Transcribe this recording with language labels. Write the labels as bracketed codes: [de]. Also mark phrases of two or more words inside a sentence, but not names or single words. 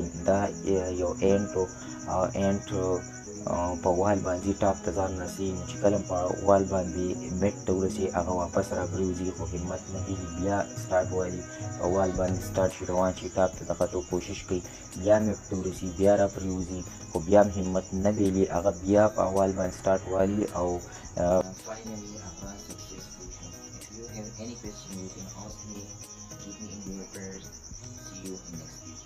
[ps] دا یو اینټ په وال باندې ټاپ ته ځان رسي، نو چې کله په وال باندې میټ ته ورسي هغه واپس را پرېوځي خو همت نه هیلي، بیا سټارټ والي په وال باندې سټارټ شي، روان شي، ټاپ ته د ختو کوشش کوي، بیا میټ ته ورسي، بیا را پرېوځي خو بیا هم همت نه بیلي، هغه بیا په وال باندې سټارټ والي او فاینلي هغه سکسسفل شي. [en] If you have any question you can ask me, keep me in your prayers. See you in next video.